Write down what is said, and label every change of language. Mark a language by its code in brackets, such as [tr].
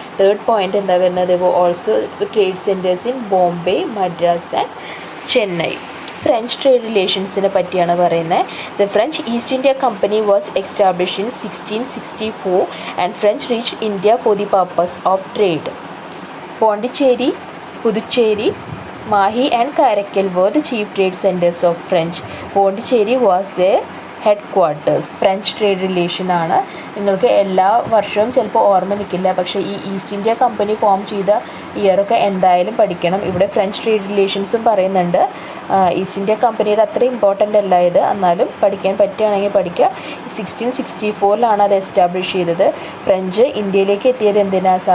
[en] third point [ml] എന്താ വരുന്നത്? [en] Also trade centres in Bombay, Madras and Chennai. [ml] French trade റിലേഷൻസിനെ പറ്റിയാണ് പറയുന്നത്. [en] The French East India Company was established in 1664 and French reached India for the purpose of trade. Pondicherry, Puducherry, Mahi and Karaikal were the chief trade centers of French. Pondicherry was their headquarters. [ml] French trade relation ആണ്. നിങ്ങൾക്ക് എല്ലാ വർഷവും ചിലപ്പോൾ ഓർമ്മ നിൽക്കില്ല, പക്ഷേ ഈ east India company form ചെയ്ത ഇയറൊക്കെ എന്തായാലും പഠിക്കണം. ഇവിടെ ഫ്രഞ്ച് ട്രേഡ് റിലേഷൻസും പറയുന്നുണ്ട്. ഈസ്റ്റ് ഇന്ത്യ കമ്പനിയുടെ അത്ര ഇമ്പോർട്ടൻ്റ് അല്ല ഇത്, എന്നാലും പഠിക്കാൻ പറ്റുകയാണെങ്കിൽ പഠിക്കുക. 1664 അത് എസ്റ്റാബ്ലിഷ് ചെയ്തത്. ഫ്രഞ്ച് ഇന്ത്യയിലേക്ക് എത്തിയത് എന്തിനാ?